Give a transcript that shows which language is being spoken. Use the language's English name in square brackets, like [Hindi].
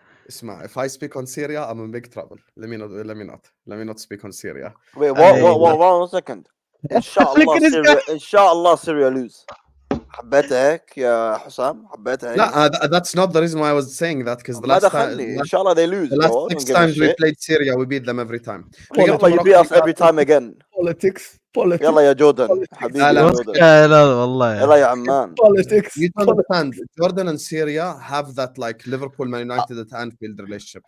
[English] Isma, if I speak on Syria, I'm in big trouble. Let me not speak on Syria. Wait, what? 1 second. Inshallah, Syria lose. [Arabic] حبيتها هيك يا حسام حبيتها هيك لا [English] that's not the reason why I was saying that, because the last time inshallah they lose, the last 6 times we played Syria we beat them every time. يلا you beat us every time again. Politics. [Arabic] يلا يا جوردن حبيبي يا جوردن. لا والله يلا يا عمان. [English] Politics. You don't understand. Jordan and Syria have that like Liverpool Man United at Anfield relationship.